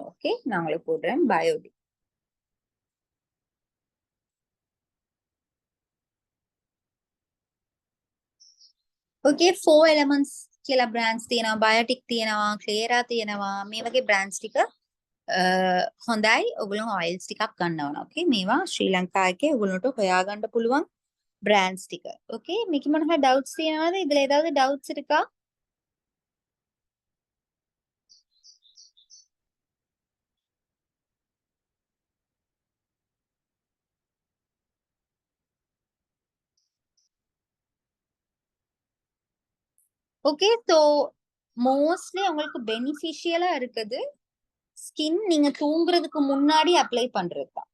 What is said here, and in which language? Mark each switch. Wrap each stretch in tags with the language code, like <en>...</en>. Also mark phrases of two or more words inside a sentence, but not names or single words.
<ta>ஓகே, நான் உங்களுக்கு போடுறேன் பயோடிக்.</ta> <si>ஓகே, 4 elements කියලා brands තියෙනවා, බයොටික් තියෙනවා, ක්ලියරා තියෙනවා. මේ වගේ brands ටික හොඳයි. ඔයගොල්ලෝ oils ටිකක් ගන්නවා. ඕකේ, මේවා ශ්‍රී ලංකා එකේ ඔයගොල්ලන්ට හොයාගන්න පුළුවන් brands ටික. ඕකේ, මේක මොන හරි doubts තියෙනවද?</si> <ta>இதுல ஏதாவது doubts இருக்கா? ஓகே,</ta> <en>so mostly</en> <ta>உங்களுக்கு பெனிஃபிஷியலா இருக்குது ஸ்கின் நீங்க தூங்குறதுக்கு முன்னாடி அப்ளை பண்றது தான்.</ta>